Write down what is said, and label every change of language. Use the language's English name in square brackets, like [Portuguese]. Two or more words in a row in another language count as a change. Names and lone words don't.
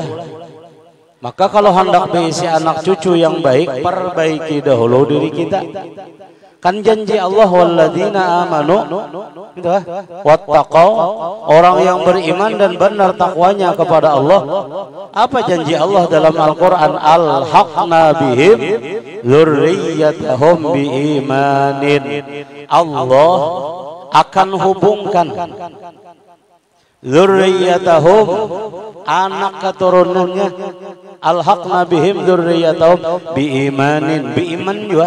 [Indonesian] Maka kalau hendak berisi anak cucu yang baik, perbaiki dahulu diri kita. Kan janji Allah, [Arabic] والذين آمنوا واتقوا, [Indonesian] orang yang beriman dan benar takwanya kepada Allah. Apa janji Allah dalam Al-Quran? [Arabic] ألحقنا بهم ذريتهم بإيمان. [Indonesian] Allah akan hubungkan dzurriyyatahum, anak keturunannya, [Arabic] ألحقنا بهم ذريتهم بإيمان, [Indonesian] biiman juga.